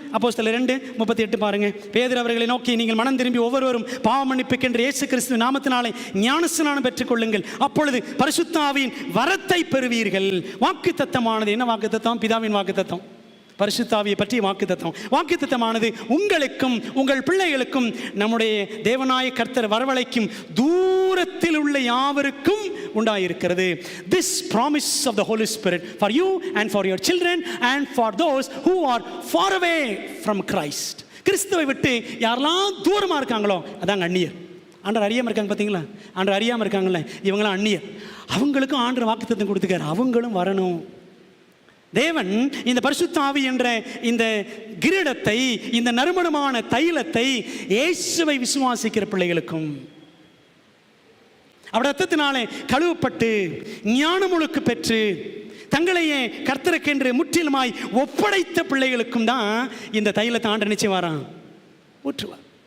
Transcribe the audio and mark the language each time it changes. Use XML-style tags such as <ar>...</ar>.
<ta>அப்போஸ்தலர் 2:38 பாருங்க. பேதுரு அவர்களை நோக்கி, நீங்கள் மனம் திரும்பி ஒவ்வொருவரும் பாவ மன்னிப்புக்கென்று இயேசு கிறிஸ்துவின் நாமத்தினாலே ஞானஸ்நானம் பெற்றுக்கொள்ளுங்கள், அப்பொழுது பரிசுத்த ஆவியின் வரத்தை பெறுவீர்கள். வாக்குத்தத்தமானது என்ன? வாக்குத்தத்தம் பிதாவின் வாக்குத்தத்தம், பரிசுத்த ஆவியை பற்றி வாக்குத்தத்தமானது உங்களுக்கும் உங்கள் பிள்ளைகளுக்கும் நம்முடைய தேவனாய கர்த்தர் வரவழைக்கும் தூரத்தில் உள்ள யாவருக்கும் உண்டாயிருக்கிறது.</ta> <en>This promise of the Holy Spirit for you and for your children and for those who are far away from Christ.</en> <ta>கிறிஸ்துவை விட்டு யாரெல்லாம் தூரமாக இருக்காங்களோ அதாங்க அந்நியர். ஆண்டவர் அறியாமல் இருக்காங்க பார்த்தீங்களா? ஆண்டவர் அறியாமல் இருக்காங்கல்ல, இவங்களாம் அந்நியர். அவங்களுக்கும் ஆண்டவர் வாக்குத்தத்தம் கொடுத்துக்காரு, அவங்களும் வரணும். தேவன் இந்த பரிசுத்த ஆவி என்ற இந்த கிரீடத்தை, இந்த நறுமணமான தைலத்தை இயேசுவை விசுவாசிக்கிற பிள்ளைகளுக்கும், அவர் ரத்தத்தினாலே கழுவப்பட்டு ஞானமுழுக்கு பெற்று தங்களையே கர்த்தருக்கென்று முற்றிலுமாய் ஒப்படைத்த பிள்ளைகளுக்கும் தான் இந்த தைலத்தை ஆண்டு நிச்சயவாரான் ஊற்றுவார்.</ta>